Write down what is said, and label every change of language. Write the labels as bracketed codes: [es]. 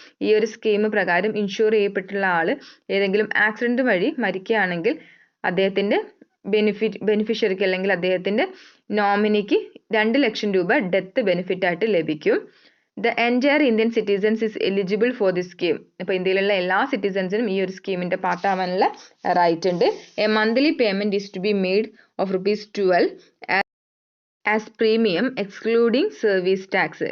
[ml] ഈ ഒരു സ്കീം പ്രകാരം ഇൻഷുർ ചെയ്യപ്പെട്ടുള്ള ആള് ഏതെങ്കിലും ആക്സിഡന്റ് വഴി മരിക്കുകയാണെങ്കിൽ അദ്ദേഹത്തിന്റെ ബെനിഫിഷ്യറിക്ക് അല്ലെങ്കിൽ അദ്ദേഹത്തിന്റെ നോമിനിക്ക് 2 ലക്ഷം രൂപ ഡെത്ത് ബെനിഫിറ്റ് ആയിട്ട് ലഭിക്കും. [en] The entire Indian citizens is eligible for this scheme. [ml] അപ്പോൾ ഇന്ത്യയിലുള്ള എല്ലാ സിറ്റിസൺസിനും ഈ ഒരു സ്കീമിന്റെ പാർട്ടാവാനുള്ള റൈറ്റ് ഉണ്ട്. [en] A monthly payment is to be made of ₹12 as premium excluding service tax.